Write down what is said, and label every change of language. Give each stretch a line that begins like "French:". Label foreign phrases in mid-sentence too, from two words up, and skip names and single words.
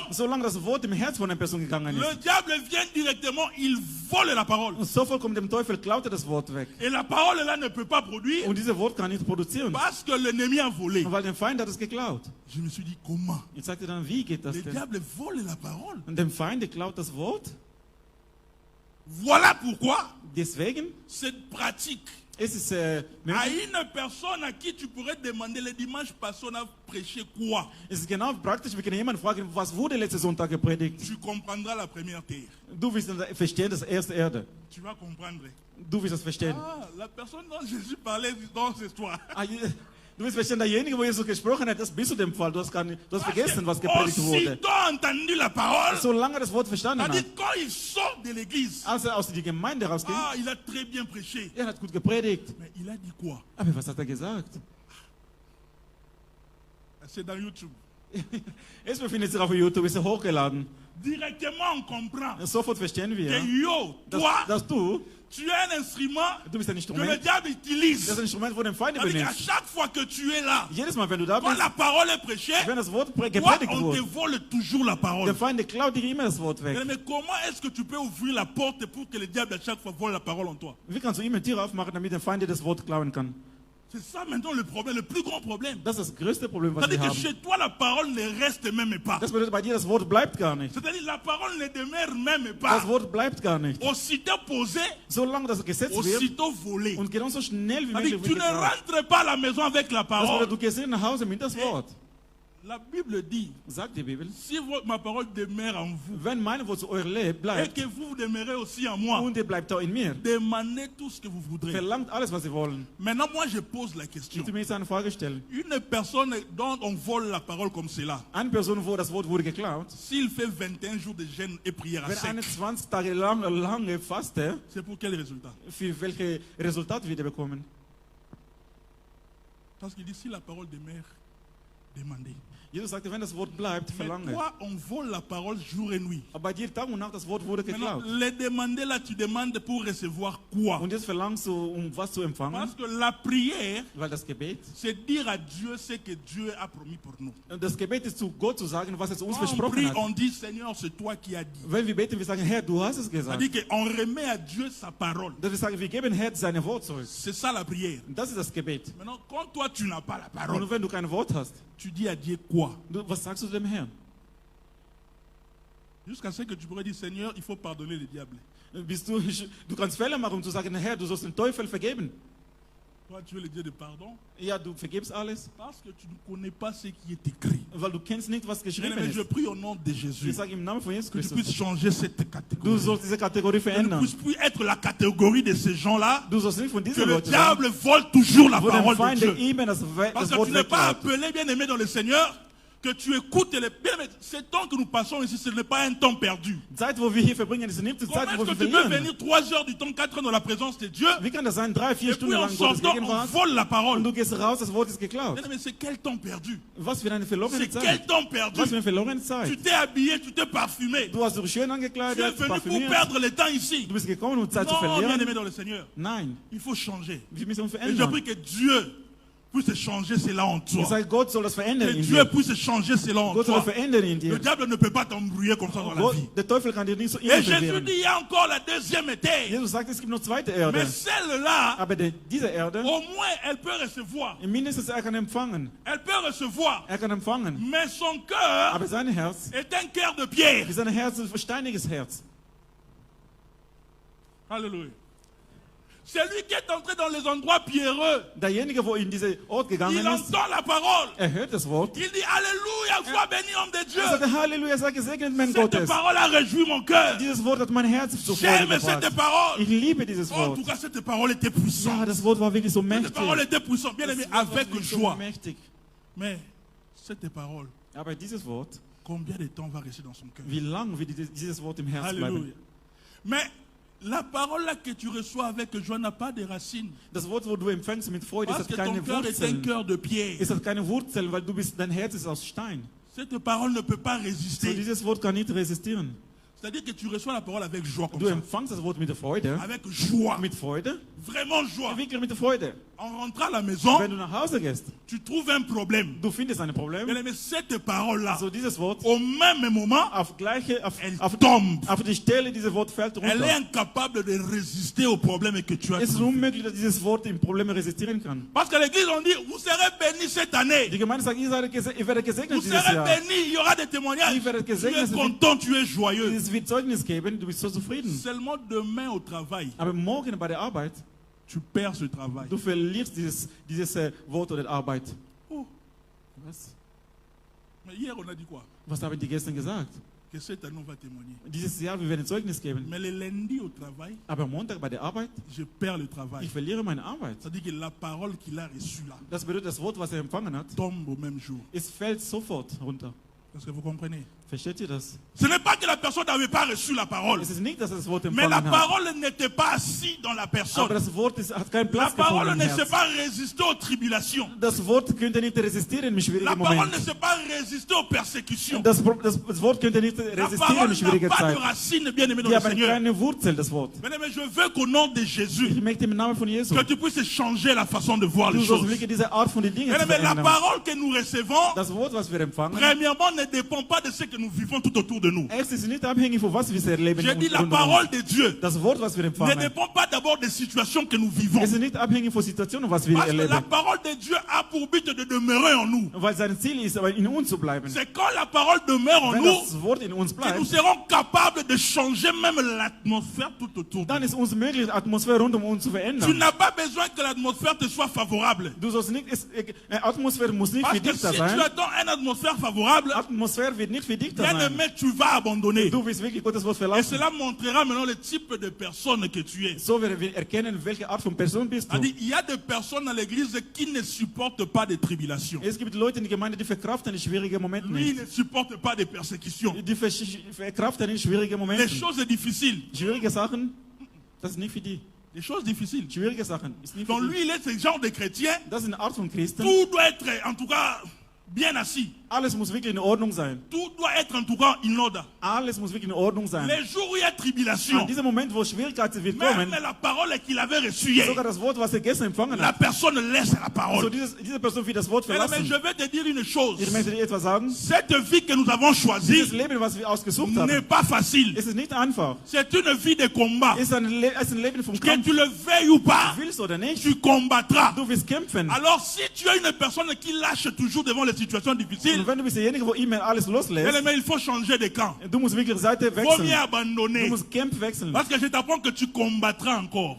German: Solange das Wort im Herz von einer Person gegangen
French: le
German: ist.
French: diable vient directement, il vole la parole.
German: Und sofort kommt dem Teufel, klaut er das Wort weg.
French: Et la parole là ne peut pas produire
German: Und dieses Wort kann nicht produzieren,
French: parce que l'ennemi a volé.
German: weil der Feind hat es geklaut.
French: Je me suis dit, comment?
German: Ich sagte dann, wie geht das
French: Le
German: denn?
French: diable vole la parole.
German: Und dem Feind der klaut das Wort.
French: Voilà pourquoi
German: Deswegen
French: cette pratique
German: ist es
French: à
German: möglich,
French: une personne à qui tu pourrais demander le dimanche passé, on a prêché quoi?
German: es ist genau praktisch, wir können jemanden fragen, was wurde letzten Sonntag gepredigt?
French: Tu comprendras la première terre.
German: Du wirst dann verstehen, das erste Erde.
French: Tu vas comprendre.
German: Du wirst das verstehen.
French: Ah, la personne dont Jésus parlait dans cette histoire.
German: Du wirst verstehen, derjenige, wo Jesus gesprochen hat, das bist du dem Fall. Du hast vergessen, was gepredigt wurde.
French: Aussitôt entendu la parole,
German: Solange er das Wort verstanden
French: on dit
German: hat,
French: quand il sort de l'église,
German: als er aus der Gemeinde rausging,
French: ah, il a très bien prêché.
German: er hat gut gepredigt.
French: Mais il a dit quoi?
German: Aber was hat er gesagt?
French: C'est dans YouTube.
German: Es befindet sich auf YouTube, ist er hochgeladen.
French: Directement, on comprend
German: Sofort verstehen wir,
French: que yo,
German: dass,
French: toi,
German: dass du
French: tu es un instrument
German: bist ein
French: que le
German: Instrument,
French: diable utilise.
German: das Instrument, wo den Feind
French: C'est-à-dire qu'à
German: benutzt.
French: chaque fois que tu es là,
German: Jedes Mal, wenn du da
French: quand
German: bist,
French: la parole est prêchée,
German: wenn das Wort
French: toi,
German: gepredigt
French: on te
German: wird,
French: vole toujours la parole.
German: der Feind der klaut dir immer das Wort weg.
French: Mais comment est-ce que tu peux ouvrir la porte pour que le diable à chaque fois vole la parole en toi?
German: Wie kannst du ihm eine Tür aufmachen, damit der Feind dir das Wort klauen kann?
French: C'est ça maintenant le problème, le plus grand problème.
German: Das ist das größte Problem, was wir
French: C'est-à-dire que
German: haben.
French: chez toi, la parole ne reste même pas.
German: Das bedeutet, bei dir das Wort bleibt gar nicht.
French: C'est-à-dire la parole ne demeure même
German: Das
French: pas.
German: Wort bleibt gar nicht.
French: Aussitôt posé,
German: Solange das gesetzt wird
French: aussitôt volé.
German: und genauso schnell wie
French: C'est-à-dire
German: möglich
French: que tu
German: wird
French: ne
German: geklaut.
French: rentres pas à la maison avec la
German: Das
French: parole.
German: bedeutet, du gehst nicht nach Hause mit das Wort.
French: La Bible dit,
German: Sagt die Bibel.
French: si ma parole demeure en vous
German: Wenn mein Wort zu euch lebt,
French: et
German: bleibt
French: que vous demeurez aussi en moi,
German: und ihr bleibt auch in mir,
French: demandez tout ce que vous voudrez.
German: verlangt alles, was sie wollen.
French: Maintenant, moi, je pose la question.
German: Ich will mir jetzt eine Frage stellen.
French: Une personne dont on vole la parole comme cela,
German: Eine Person, wo das Wort wurde geklaut,
French: s'il fait 21 jours de jeûne et prière à
German: wenn
French: sec,
German: eine 20 Tage lange faste,
French: c'est pour quel résultat?
German: für welche Resultate wird er bekommen?
French: Parce qu'il dit, si la parole demeure, demandez.
German: Jesus sagte, wenn das Wort bleibt,
French: Mais
German: verlange.
French: toi, on vole la parole jour et nuit.
German: Aber bei dir Tag und Nacht, das Wort wurde
French: Maintenant,
German: geklaut.
French: les demander là, tu demandes pour recevoir quoi?
German: Und jetzt verlangst du, um was zu empfangen,
French: Parce que la prière,
German: weil das Gebet,
French: c'est dire à Dieu ce que Dieu a promis pour nous.
German: das Gebet ist zu Gott zu sagen, was er zu uns
French: Quand on
German: versprochen
French: prie,
German: hat.
French: on dit, Seigneur, c'est toi qui as dit.
German: Wenn wir beten, wir sagen, Herr, du hast es gesagt.
French: C'est-à-dire qu'on remet à Dieu sa parole.
German: Dass wir sagen, wir geben Herr seine Wort zurück.
French: C'est ça la prière.
German: Das ist das Gebet.
French: Maintenant, quand toi, tu n'as pas la
German: Und
French: parole,
German: wenn du kein Wort hast,
French: tu dis à Dieu quoi?
German: was sagst du dem Herrn?
French: Jusqu'à ce que tu pourrais dire, Seigneur, il faut pardonner le diable.
German: Du kannst Fehler machen, um zu sagen, Herr, du sollst den Teufel vergeben.
French: Toi, tu es le Dieu de pardon
German: Ja, du vergibst alles,
French: parce que tu ne connais pas ce qui est écrit.
German: weil du kennst nicht, was geschrieben
French: Mais je
German: ist.
French: prie au nom de Jésus
German: Ich sage im Namen von Jesus
French: que tu
German: Christus,
French: puisses changer cette
German: du
French: catégorie.
German: sollst diese Kategorie
French: Que ne
German: verändern.
French: puisse plus être la catégorie de ces gens-là.
German: Du sollst nicht von
French: Que
German: diesen
French: le
German: Leuten sein,
French: diable vole toujours la
German: wo der
French: parole de
German: Feind
French: Dieu.
German: immer das
French: Parce que
German: Wort
French: tu n'es pas
German: wegklaut.
French: appelé, bien aimé dans le Seigneur, que tu écoutes les... Bien, mais ce temps que nous passons ici, ce n'est pas un temps perdu.
German: Die Zeit, wo wir hier verbringen, ist nicht die
French: Comment
German: Zeit,
French: est-ce
German: wo
French: que
German: wir
French: tu peux
German: verlieren.
French: venir 3 heures du temps, 4 heures dans la présence de Dieu,
German: Wie kann das sein, 3, 4
French: et puis
German: Stunden
French: en
German: lang Gottes
French: sortant, on
German: Gegenwart
French: vole la parole?
German: und du gehst raus, das Wort ist geklaut?
French: Bien, mais c'est quel temps perdu?
German: Was für eine verlorene
French: C'est
German: Zeit.
French: quel temps perdu?
German: Was für eine verlorene
French: Tu
German: Zeit.
French: t'es habillé, tu t'es parfumé.
German: Du hast dich schön
French: Tu es
German: angekleidet,
French: venu pour
German: parfümiert.
French: perdre le temps ici.
German: Du bist gekommen, um Zeit zu
French: Non, bien
German: verlieren.
French: aimé dans le Seigneur.
German: Nein,
French: Il faut changer.
German: wir müssen uns
French: Et je
German: verändern.
French: prie que Dieu puisse changer cela en
German: Ich
French: toi.
German: sage, Gott soll das
French: Que
German: verändern in
French: Dieu
German: dir.
French: puisse changer cela en
German: Gott soll das
French: toi.
German: verändern in
French: Le
German: dir.
French: diable ne peut pas t'embrouiller comme ça dans la
German: Gott,
French: vie.
German: der Teufel kann dir nicht so
French: Et
German: immer
French: Jésus
German: verwehren.
French: dit, il y a encore la deuxième étape.
German: Jesus sagt, es gibt noch zweite Erde.
French: Mais celle-là,
German: Aber diese Erde,
French: au moins, elle peut recevoir.
German: mindestens er kann empfangen.
French: Elle peut recevoir.
German: Er kann empfangen.
French: Mais son cœur
German: Aber sein Herz
French: est un cœur de pierre.
German: ist ein Herz, ein steiniges Herz.
French: Alléluia. C'est lui qui est entré dans les endroits pierreux.
German: Derjenige, wo in diesen Ort gegangen
French: Il
German: ist,
French: entend la parole.
German: hört das Wort.
French: Il dit Alléluia, sois béni, homme de Dieu.
German: Er sagt, Halleluja, sag gesegnet, mein
French: Cette
German: Gottes.
French: parole a réjoui mon cœur.
German: Dieses Wort hat mein Herz so
French: J'aime
German: Freude
French: cette
German: gebracht.
French: parole.
German: Ich liebe dieses
French: En
German: Wort.
French: tout cas, cette parole était
German: Ja,
French: puissante.
German: das Wort war wirklich so
French: Cette
German: mächtig.
French: parole était puissante, bien
German: Das
French: aimé,
German: Wort war
French: avec
German: wirklich so
French: joie.
German: mächtig.
French: Mais cette parole,
German: Aber dieses Wort,
French: combien de temps va rester dans son cœur?
German: wie lang wird dieses Wort im Herz
French: Alléluia.
German: bleiben?
French: Mais la parole là que tu reçois avec joie n'a pas de racines.
German: Das Wort, wo du empfängst mit Freude, es
French: Parce
German: hat
French: que ton
German: keine
French: cœur est un
German: Wurzeln.
French: cœur de pierre.
German: Es hat keine Wurzeln, weil dein Herz ist aus Stein.
French: Cette parole ne peut pas
German: So,
French: résister.
German: dieses Wort kann nicht resistieren.
French: C'est-à-dire que tu reçois la parole avec joie comme
German: Du
French: ça.
German: empfangst das Wort mit der Freude.
French: Avec joie.
German: Mit Freude?
French: Vraiment joie.
German: Wirklich mit der Freude.
French: En rentrant à la maison,
German: Wenn du nach Hause gehst,
French: tu trouves un problème.
German: du findest ein Problem.
French: Bien aimé, cette parole-là,
German: So, dieses Wort,
French: au même moment, elle tombe.
German: auf die Stelle, dieses Wort fällt
French: Elle est
German: runter.
French: incapable de résister aux problèmes que tu as.
German: Es ist unmöglich, dass dieses Wort im Problem resistieren kann.
French: Parce que l'église, on dit, vous serez bénis cette année.
German: Die Gemeinde sagt, ihr werdet gesegnet
French: Vous
German: dieses
French: serez
German: Jahr.
French: bénis, il y aura des témoignages.
German: Ihr werdet
French: Tu es
German: gesegnet,
French: content, tu es joyeux.
German: es wird Zeugnis geben, du bist so zufrieden.
French: Seulement demain au travail,
German: Aber morgen bei der Arbeit,
French: tu perds ce travail.
German: du verlierst dieses Wort oder Arbeit.
French: Oh,
German: Was?
French: mais hier on a dit quoi?
German: Was haben die gestern gesagt?
French: Que cette année on va témoigner.
German: Dieses Jahr, wir werden Zeugnis geben.
French: Mais le lundi au travail,
German: Aber Montag bei der Arbeit,
French: je perds le travail.
German: ich verliere meine Arbeit.
French: C'est-à-dire que la parole qu'il a reçue là
German: Das bedeutet, das Wort, was er empfangen hat,
French: tombe au même jour.
German: es fällt sofort runter.
French: Est-ce que vous comprenez?
German: Versteht ihr das?
French: Ce n'est pas que la personne n'avait pas reçu la parole,
German: Es ist nicht, dass er das Wort
French: mais la
German: empfangen hat.
French: parole n'était pas assise dans la
German: Aber
French: personne.
German: das Wort hat keinen
French: La
German: Platz
French: parole
German: gefunden
French: ne
German: im
French: sait
German: Herzen.
French: pas résister aux tribulations.
German: Das Wort könnte nicht resistieren im
French: La
German: schwierigen
French: parole
German: Moment.
French: ne sait pas résister aux persécutions.
German: Das Wort könnte nicht
French: La
German: resistieren
French: parole
German: in schwieriger
French: n'a pas de
German: Zeit.
French: racine, bien aimé dans
German: Die
French: le
German: haben
French: Seigneur.
German: keine Wurzel, das Wort.
French: Bien aimé, je veux qu'au nom de Jésus,
German: Ich möchte im Namen von Jesus,
French: que tu puisses changer la façon de voir
German: du
French: les
German: sollst
French: choses.
German: wirklich diese Art von den Dingen
French: Bien
German: zu
French: aimé, la
German: verändern.
French: parole que nous recevons,
German: Das Wort, was wir empfangen,
French: premièrement, ne dépend pas de ce que nous vivons tout autour de nous.
German: es ist nicht abhängig von was wir erleben.
French: J'ai dit la
German: rund um uns.
French: parole de Dieu
German: Das Wort, was wir
French: ne
German: empfangen,
French: dépend pas d'abord des situations que nous vivons.
German: es ist nicht abhängig von Situationen, was wir
French: Parce que la
German: erleben.
French: parole de Dieu a pour but de demeurer en nous.
German: Weil sein Ziel ist, aber in uns zu bleiben.
French: C'est quand la parole demeure en
German: Wenn
French: nous
German: das Wort in uns
French: que nous
German: bleibt,
French: serons capables de changer même l'atmosphère tout autour de
German: dann
French: nous.
German: ist uns möglich, die Atmosphäre rund um uns zu
French: Tu
German: verändern.
French: n'as pas besoin que l'atmosphère te soit favorable.
German: Du sollst nicht, Atmosphäre muss nicht
French: Parce
German: für
French: que
German: dich
French: si
German: da
French: tu
German: sein.
French: attends une atmosphère favorable,
German: Atmosphäre wird nicht für dich da
French: bien
German: sein.
French: aimé, tu vas abandonner.
German: Du wirst wirklich Gottes Wort
French: Et
German: verlassen.
French: cela montrera maintenant le type de personne que tu es.
German: So werden wir erkennen, welche Art von Person bist du.
French: C'est-à-dire, il y a des personnes dans l'église qui ne supportent pas des tribulations.
German: Es gibt Leute in der Gemeinde, die verkraften die schwierigen Momente
French: Lui, il
German: nicht.
French: ne supporte pas des persécutions.
German: Die verkraften die schwierigen
French: Les
German: Momente.
French: choses difficiles.
German: Schwierige Sachen, das ist nicht für die.
French: Les choses difficiles.
German: Schwierige Sachen ist nicht für
French: Donc
German: die.
French: lui, il est ce genre de chrétien.
German: Das ist eine Art von Christen.
French: Tout doit être, en tout cas, bien assis.
German: Alles muss wirklich in Ordnung sein.
French: Tout doit être, en tout cas,
English: in order.
German: Alles muss wirklich in Ordnung sein.
French: Les jours où il y a tribulation,
German: An diesem Moment, wo Schwierigkeiten wird
French: même
German: kommen,
French: la parole qu'il avait reçue hier,
German: sogar das Wort, was er gestern empfangen
French: la
German: hat,
French: personne laisse la
German: so
French: parole.
German: diese Person wird das Wort
French: Mais
German: verlassen.
French: je vais te dire une chose.
German: Ich möchte dir etwas sagen.
French: Cette vie que nous avons
German: Dieses
French: choisie
German: Leben, was wir ausgesucht
French: n'est
German: haben,
French: pas facile.
German: es ist nicht einfach.
French: C'est une vie de combat.
German: Es ist ein Leben vom
French: Que
German: Kampf.
French: tu le veuilles ou pas,
German: Willst oder nicht,
French: tu combattras.
German: du wirst kämpfen.
French: Alors si tu as une personne qui lâche toujours devant les situations difficiles,
German: Und wenn du bist derjenige, wo immer alles loslässt,
French: mais il faut changer de camp.
German: du musst wirklich Seite
French: Il faut mieux
German: wechseln. Du
French: abandonner.
German: musst Camp wechseln.
French: Parce que je t'apprends que tu combattras encore.